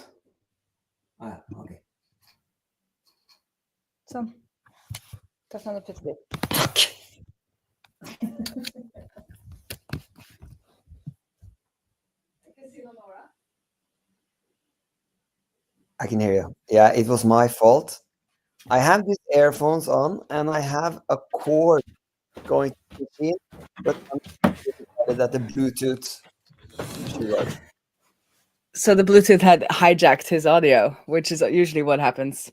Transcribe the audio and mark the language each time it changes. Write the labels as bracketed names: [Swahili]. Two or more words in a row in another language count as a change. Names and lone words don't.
[Norwegian] Ah, ja, ok. Sånn. Da kan du putte litt. [English] Takk. I can hear you. Yeah, it was my fault. I have these earphones on and I have a cord going to the machine, but I'm decided that the Bluetooth should work. So the Bluetooth had hijacked his audio, which is usually what happens.